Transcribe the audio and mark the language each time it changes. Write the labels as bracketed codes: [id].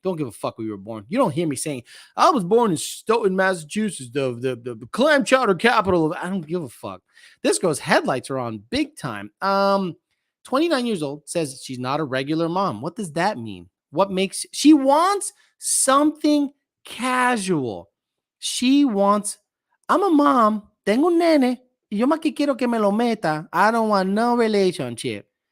[en] Don't give a fuck where you were born. You don't hear me saying, I was born in Stoughton, Massachusetts, the clam chowder capital of. I don't give a fuck. This girl's headlights are on big time. 29 years old, says she's not a regular mom. What does that mean? What makes she wants something casual? She wants, I'm a mom, [es] tengo un nene, y yo más que quiero que me lo meta. [en] I don't want no relationship.